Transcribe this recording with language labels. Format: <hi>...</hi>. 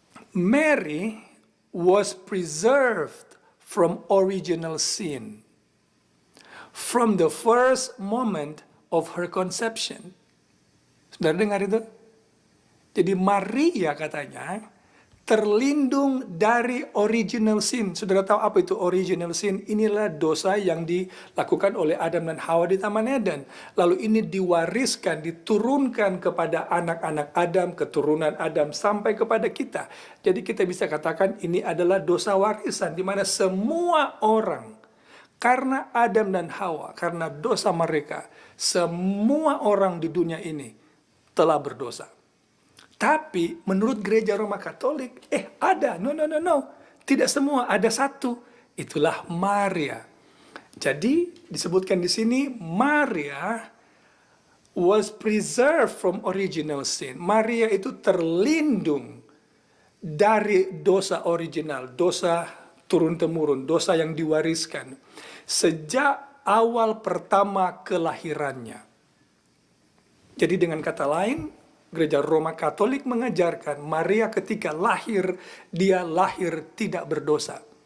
<en>Mary was preserved from original sin, from the first moment of her conception.</en> <id>Saudara dengar itu? Jadi Maria katanya terlindung dari original sin. Saudara tahu apa itu original sin? Inilah dosa yang dilakukan oleh Adam dan Hawa di Taman Eden. Lalu ini diwariskan, diturunkan kepada anak-anak Adam, keturunan Adam, sampai kepada kita. Jadi kita bisa katakan ini adalah dosa warisan, di mana semua orang, karena Adam dan Hawa, karena dosa mereka, semua orang di dunia ini telah berdosa. Tapi menurut gereja Roma Katolik, ada,</id> <en>no.</en> <id>Tidak semua, ada satu. Itulah Maria. Jadi disebutkan di sini Maria</id> <en>was preserved from original sin.</en> <id>Maria itu terlindung dari dosa original, dosa turun-temurun, dosa yang diwariskan sejak awal pertama kelahirannya. Jadi dengan kata lain, Gereja Roma Katolik mengajarkan Maria ketika lahir, dia lahir tidak berdosa.</id>